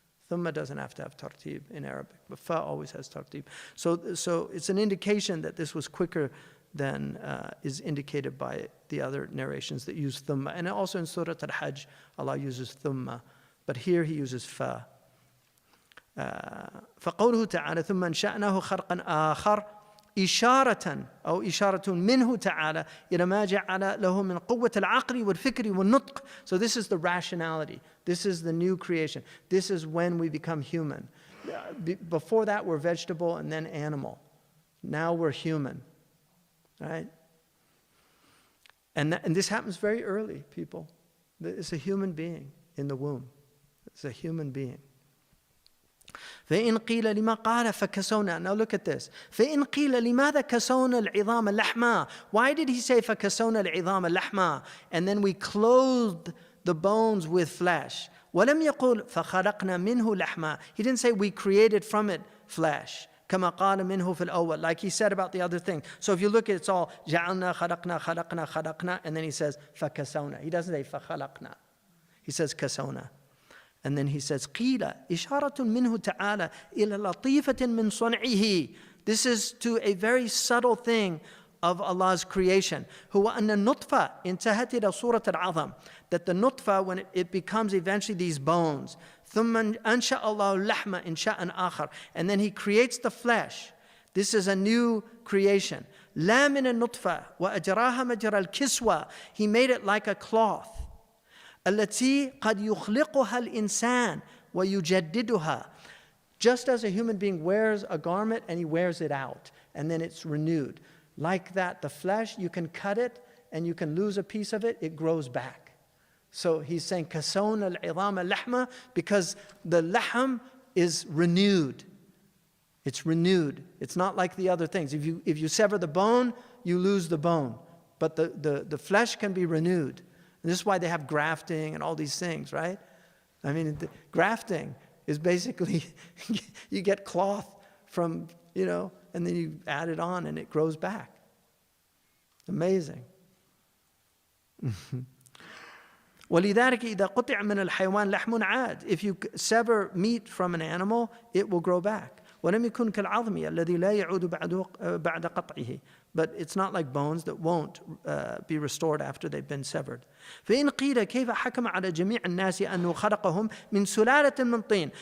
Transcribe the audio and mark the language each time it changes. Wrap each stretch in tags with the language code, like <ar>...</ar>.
<en>Thumma doesn't have to have tartib in Arabic, but fa always has tartib. So it's an indication that this was quicker than is indicated by the other narrations that use thumma. And also in Surah Al-Hajj, Allah uses thumma, but here He uses fa.</en> <ar>فقوله تعالى ثم أنشأناه خلقا آخر إشارة أو إشارة منه تعالى إلى ما جعل له من قوة العقل والفكر والنطق.</ar> <en>So this is the rationality. This is the new creation. This is when we become human. Before that, we're vegetable and then animal. Now we're human, right? And this happens very early, people. It's a human being in the womb. It's a human being.</en> <ar>فإن قيل لما قال فكسونا.</ar> <en>Now look at this.</en> <ar>فإن قيل لماذا كسونا العظام لحما.</ar> <en>Why did He say</en> <ar>فكسونا العظام لحما?</ar> <en>And then we clothed the bones with flesh.</en> <ar>ولم يقل فخلقنا منه لحما.</ar> <en>He didn't say we created from it flesh.</en> <ar>كما قال منه في الأول,</ar> <en>like He said about the other thing. So if you look at it, it's all</en> <ar>جعلنا خلقنا خلقنا خلقنا,</ar> <en>and then He says فكسونا. He doesn't say فخلقنا. He says كسونا. And then He says,</en> <ar>قِيلَ إِشَارَةٌ مِّنْهُ تَعَالَى إِلَى لَطِيفَةٍ مِّن صُنْعِهِ.</ar> <en>This is to a very subtle thing of Allah's creation.</en> <ar>هُوَ أَنَّ النُّطْفَةَ انتهت إلى صورة العظم.</ar> <en>That the nutfa, when it becomes eventually these bones,</en> <ar>ثُمَّ أَنشَأَ اللَّهُ اللَّحْمَ إِنشَاءً آخَرَ.</ar> <en>And then He creates the flesh. This is a new creation.</en> <ar>لَا مِنَ النُّطْفَةِ وَأَجْرَاهَا مَجْرَى الْكِسْوَةِ.</ar> <en>He made it like a cloth.</en> <ar>التي قد يخلقها الإنسان ويجددها.</ar> <en>Just as a human being wears a garment and he wears it out and then it's renewed. Like that, the flesh, you can cut it and you can lose a piece of it, it grows back. So He's saying</en> <ar>كسونا العظام لحمة,</ar> <en>because the lahm is renewed. It's renewed. It's not like the other things. If you sever the bone, you lose the bone. But the flesh can be renewed. And this is why they have grafting and all these things, right? I mean, grafting is basically, you get cloth from, and then you add it on and it grows back. Amazing.</en> <ar>ولذلك إذا قطع من الحيوان لحم عاد.</ar> <en>If you sever meat from an animal, it will grow back.</en> <ar>ولم يكن كالعظم الذي لا يعود بعد قطعه.</ar> <en>But it's not like bones that won't be restored after they've been severed.</en> <ar>فإن قيل كيف حكم على جميع الناس أنه خلقهم من سلالة من طين.</ar>